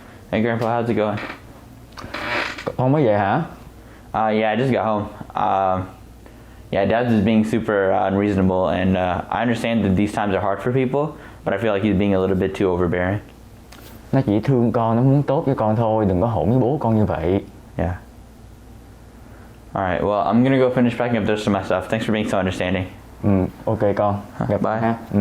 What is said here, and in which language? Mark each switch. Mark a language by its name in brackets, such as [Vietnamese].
[English] Hey Grandpa, how's it going? [Vietnamese] Con mới về hả? [English] Yeah, I just got home. Yeah, Dad's just being super unreasonable, and I understand that these times are hard for people, but I feel like he's being a little bit too overbearing. [Vietnamese] Nó chỉ thương con, nó muốn tốt với con thôi, đừng có hỗn với bố con như vậy. [English] Yeah. Alright, well, I'm gonna go finish packing up the rest of my stuff. Thanks for being so understanding. [Vietnamese] Ok con. Gặp bye. Ha.